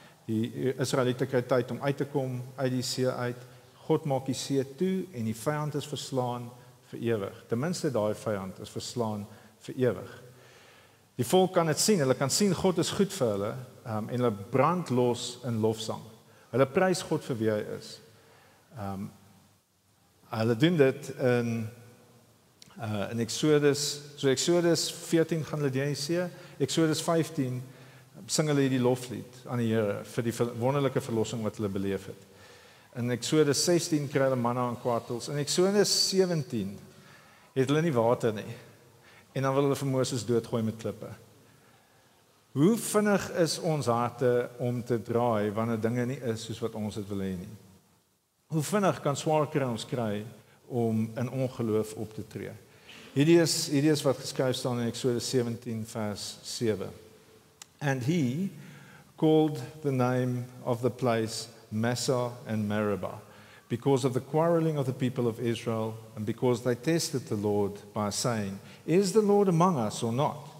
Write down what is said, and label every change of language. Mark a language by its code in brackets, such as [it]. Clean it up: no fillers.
[af] Die Israeliete kry tyd om uit te kom uit die see uit. God maak die see toe en die vyand is verslaan vir ewig. Ten minste daai vyand is verslaan vir ewig. Die volk kan dit sien, hulle kan sien God is goed vir hulle en hulle brand los in lofsang. Hulle prys God vir wie hy is. Hulle doen dit in Exodus 14 gaan hulle deur die see. Exodus 15 sing hulle hierdie loflied aan die Here vir die wonderlike verlossing wat hulle beleef het. In Eksodus 16 kry hulle manna en kwartels. In Eksodus 17 het hulle nie water nie. En dan wil hulle vir Moses doodgooi met klippe. Hoe vinnig is ons harte om te draai wanneer dinge nie is soos wat ons dit wil hê nie? Hoe vinnig kan swaar kry ons kry om in ongeloof op te tree? Hierdie is wat geskryf staan in Eksodus 17 vers 7. [en] And he called the name of the place Massah and Meribah, because of the quarreling of the people of Israel, and because they tested the Lord by saying, is the Lord among us or not?